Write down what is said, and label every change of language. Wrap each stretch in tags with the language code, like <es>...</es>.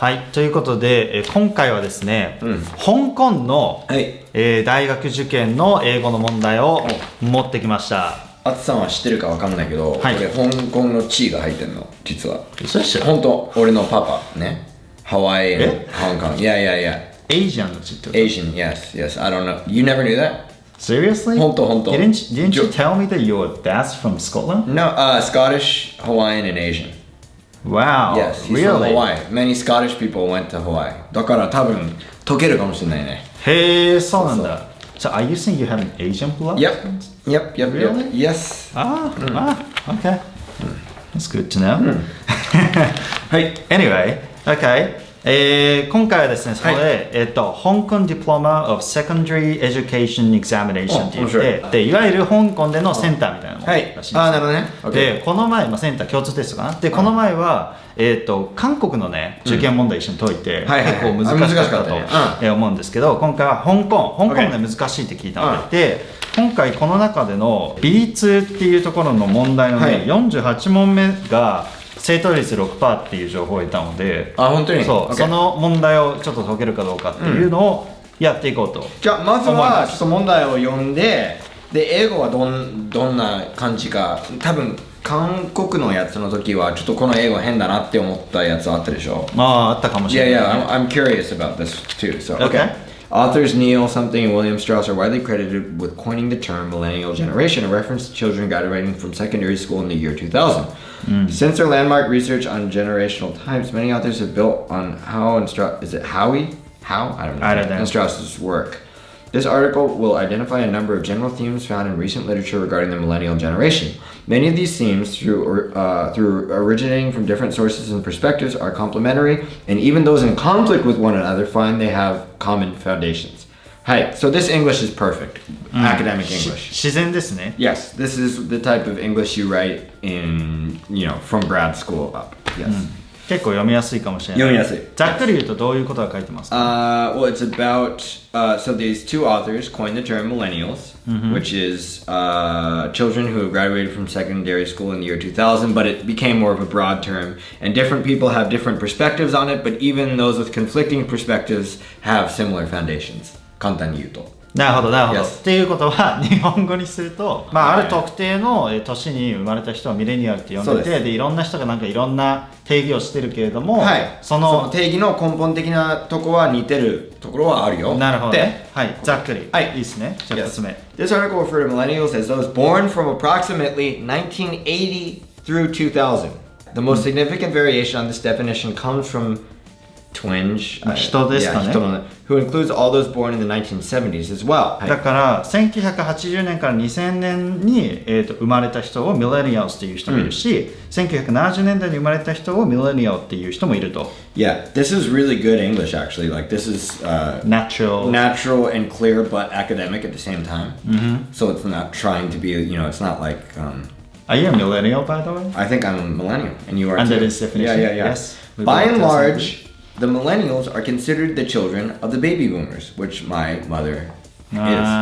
<ja>はい、ということで、今回はですね、香港の、大学受験の英語の問題を持ってきました。あつさんは知ってるかわかんないけど、これ香港の地位が入ってるの、実は。嘘でしょ？本当、俺のパパね。ハワイ、香港。Yeah. Asian の地ってこと？</ja> <en>Asian, yes. I don't know. You never knew that? Seriously?</en> <ja>本当。</ja> <en>Didn't you tell me that your dad's from Scotland? No, Scottish, Hawaiian, and Asian. Wow. Yes, he's from Hawaii. Many Scottish people went to Hawaii.</en> <ja>だから多分解けるかもしれないね。へえ、そうなんだ。</ja> <en>So are you saying you have an Asian blood? Yep. Really? Yes. Okay. That's good to know.</en> <ja>はい。</ja> <en>Anyway, okay.</en> <ja>今回はですね、そこで、香港 Diploma of Secondary Education Examination って言って、いわゆる香港でのセンターみたいなものらしいんです。なるほどね。で、この前、センター共通テストかな。で、この前は、韓国のね、受験問題一緒に解いて、結構難しかったと思うんですけど、今回は香港で難しいって聞いたので、今回この中での B2 っていうところの問題のね、48問目が、正答率 6% っていう情報を得たので、本当にその問題をちょっと解けるかどうかっていうのをやっていこうと、じゃあまずはちょっと問題を読んで、英語はどんな感じか、多分韓国のやつの時はちょっとこの英語変だなって思ったやつあったでしょ。あったかもしれない。</ja> <en>Yeah, I'm curious about this too. So, okay.Authors Neil Something and William Strauss are widely credited with coining the term millennial generation, a reference to children graduating from secondary school in the year 2000. Since their landmark research on generational types, many authors have built on How? I don't know. And Strauss's work. This article will identify a number of general themes found in recent literature regarding the millennial generation. Many of these themes, through originating from different sources and perspectives, are complementary, and even those in conflict with one another find they have common foundations. So this English is perfect. Academic English.</en> <ja>自然ですね。</ja> <en>Yes, this is the type of English you write in, from grad school up. Yes.</en> <ja>結構読みやすいかもしれない。読みやすい。ざっくり言うとどういうことが書いてますか？</ja> <en>Well, it's about, so these two authors coined the term millennials, which is children who have graduated from secondary school in the year 2000, but it became more of a broad term, and different people have different perspectives on it, but even those with conflicting perspectives have similar foundations.</en> <ja>簡単に言うと。なるほど。っていうことは日本語にすると、ある特定の年に生まれた人はミレニアルって呼んでて、でいろんな人がなんかいろんな定義をしてるけれども、その定義の根本的なとこは似てるところはあるよ。なるほどね。ざっくり。いいですね。じゃあ2つ目。</ja> <en>This article referred to millennials as those born from approximately 1980 through 2000. The most significant variation on this definition comes from Twinge,</en> <ja>人ですかね。</ja> <en>who includes all those born in the 1970s as well.</en> <ja>だから1980年から2000年に、生まれた人をミレニアルっていう人もいるし、1970年代に生まれた人をミレニアルっていう人もいると。</ja> <en>Yeah, this is really good English actually. Like this is natural and clear, but academic at the same time. So it's not trying to be, it's not like. Are you a millennial, by the way? I think I'm a millennial, and you are Under too. this definition? Yeah. Yes. By and large, the millennials are considered the children of the baby boomers, which my mother is.</en>